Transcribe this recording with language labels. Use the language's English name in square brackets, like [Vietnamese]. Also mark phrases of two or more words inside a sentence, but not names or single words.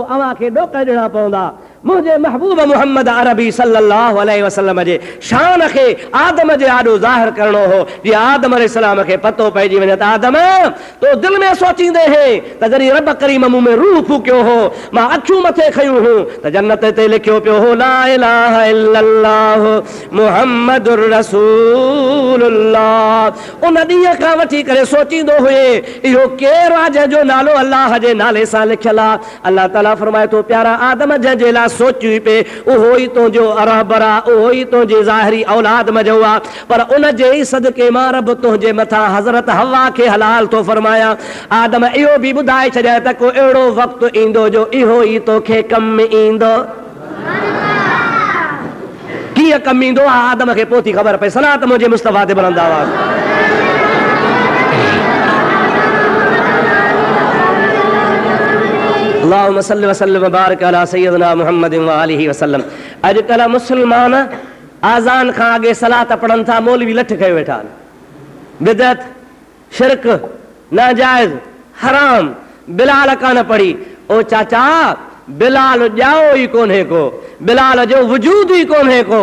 [Sindhi] अव्हां खे ॾोक ॾियणा पवंदा। मुंहिंजे महबूब मुहम्मद अरबी [Arabic] صلى الله عليه وسلم [Sindhi] जे शान खे आदम जे आॾो ज़ाहिर करणो हो, जीअं आदम अलैहिस्सलाम खे पतो पइजी वञे त आदम, तो दिलि में सोचींदे हे त जॾहिं रब करीम मूं में रूह फूकियो हो, मां अखियूं मथे खयूं हुयूं त जन्नत ते लिखियो पियो हो, [Arabic] لا إله إلا الله محمد رسول الله. [Sindhi] उन ॾींहं खां वठी करे सोचींदो हुए, इहो केरु आहे जंहिंजो नालो अल्लाह जे नाले सां लिखियलु आहे। अल्लाह ताला फरमाए थो, प्यारा आदम, जंहिंजे लाइ सोची पे उहो ई तुंहिंजो रहबर आहे, उहो ई तुंहिंजी ज़ाहिरी औलाद मजो आहे। पर उन जे ई सदके मां रब तुंहिंजे मथां हज़रत हवा खे हलाल थो फरमाया। आदम, इहो बि ॿुधाए छॾिया त को अहिड़ो वक़्तु ईंदो जो इहो ई तोखे कम में ईंदो। कीअं कमु ईंदो आहे आदम खे पोइ थी ख़बर पए। सलात मुंहिंजे मुस्तफ़ा ते बुलंद आवाज़। [Arabic] اللهم صل وسلم وبارك على سيدنا محمد وآله وسلم. [Sindhi] अॼुकल्ह मुस्लमान आज़ान खां अॻे सलात पढ़नि था, मौलवी लठ कयो वेठा आहिनि। बिदअत, शिरक, नाजाइज़, हराम। बिलाल कान पढ़ी। ओ चाचा, बिलाल ॼाओ ई कोन्हे को, बिलाल जो वजूद ई कोन्हे को।